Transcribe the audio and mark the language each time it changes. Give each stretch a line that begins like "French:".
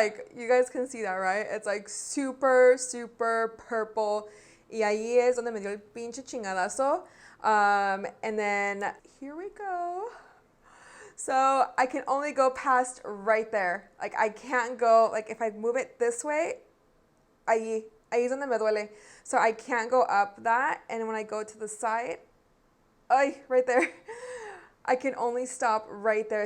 English: Like, you guys can see that, right? It's like super, super purple.
Spanish: Y ahí es donde me dio el pinche chingadazo.
English: And then here we go. So I can only go past right there. Like I can't go, like if I move it this way,
Spanish: ahí es donde me duele.
English: So I can't go up that. And when I go to the side, ay, right there, I can only stop right there.